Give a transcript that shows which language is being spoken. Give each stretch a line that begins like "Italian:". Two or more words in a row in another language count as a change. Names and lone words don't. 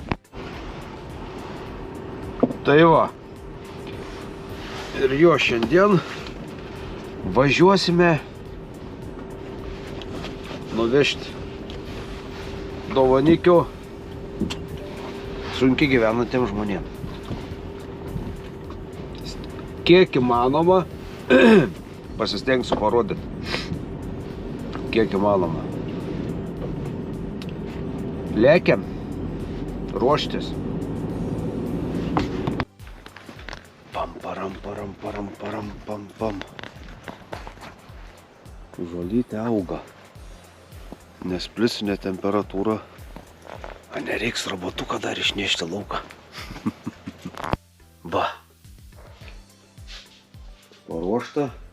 Lithuanian: Tai va, ir jo šiandien važiuosime nuvežti dovanikių sunkiai gyvenantiems žmonėms. Kiek įmanoma, pasistengsiu parodyti, kiek įmanoma. Lėkiam, ruoštis. Pam, param, param, param, param, pam, pam. Žolytė auga. Nes pliusinė temperatūra. A nereiks robotuką dar išnešti lauką. Va. Paruošta.